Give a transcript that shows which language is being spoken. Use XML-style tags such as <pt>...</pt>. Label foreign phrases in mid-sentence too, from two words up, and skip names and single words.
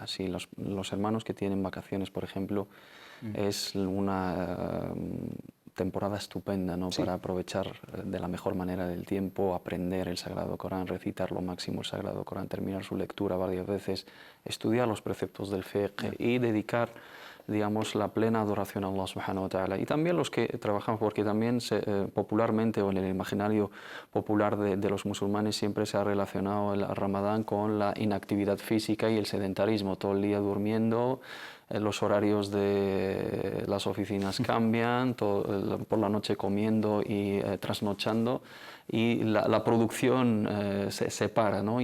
<es>Si los hermanos que tienen vacaciones, por ejemplo, es una temporada estupenda, ¿no? Sí. Para aprovechar de la mejor manera del tiempo, aprender el Sagrado Corán, recitar lo máximo el Sagrado Corán, terminar su lectura varias veces, estudiar los preceptos del fiqh y dedicar, digamos, la plena adoración a Allah</es> <ar>سبحانه وتعالى.</ar> <es>Y también los que trabajan, porque también popularmente o en el imaginario popular de los musulmanes siempre se ha relacionado el Ramadán con la inactividad física y el sedentarismo, todo el día durmiendo, los horarios de las oficinas cambian, por la noche comiendo y trasnochando, y la producción se para, ¿no?</es>